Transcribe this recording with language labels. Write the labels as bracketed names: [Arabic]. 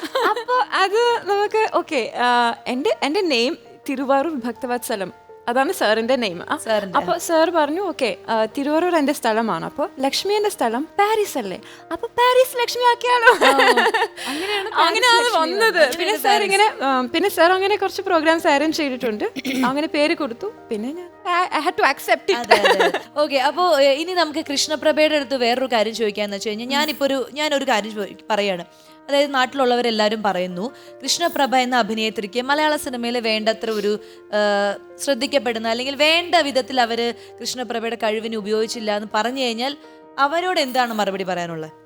[Malayalam] അപ്പോൾ അത് നമുക്ക് ഓക്കെ. എൻ്റെ നെയിം തിരുവാറൂർ ഭക്തവത്സലം, അതാണ് സാറിന്റെ നെയിം. അപ്പൊ സാർ പറഞ്ഞു ഓക്കെ തിരുവാറൂർ എന്റെ സ്ഥലമാണ്, അപ്പൊ ലക്ഷ്മി എന്റെ സ്ഥലം പാരീസ് അല്ലേ, അപ്പൊ പാരീസ് ലക്ഷ്മി ആക്കിയാലോ. അങ്ങനെയാണ് വന്നത്. പിന്നെ സാർ അങ്ങനെ കുറച്ച് പ്രോഗ്രാംസ് അറേഞ്ച് ചെയ്തിട്ടുണ്ട്, അങ്ങനെ പേര് കൊടുത്തു. [English] പിന്നെ I had to accept it. [Malayalam] Okay. അപ്പോ ഇനി നമുക്ക് കൃഷ്ണപ്രഭയുടെ അടുത്ത് വേറൊരു കാര്യം ചോദിക്കാന്ന് വെച്ച് കഴിഞ്ഞാൽ ഞാനൊരു കാര്യം പറയാണ്. അതായത് നാട്ടിലുള്ളവരെല്ലാവരും പറയുന്നു കൃഷ്ണപ്രഭ എന്ന അഭിനേത്രിക്ക് മലയാള സിനിമയിൽ വേണ്ടത്ര ഒരു ശ്രദ്ധിക്കപ്പെടുന്ന അല്ലെങ്കിൽ വേണ്ട വിധത്തിൽ അവര് കൃഷ്ണപ്രഭയുടെ കഴിവിനെ ഉപയോഗിച്ചില്ല എന്ന് പറഞ്ഞു കഴിഞ്ഞാൽ അവരോട് എന്താണ് മറുപടി പറയാനുള്ളത്?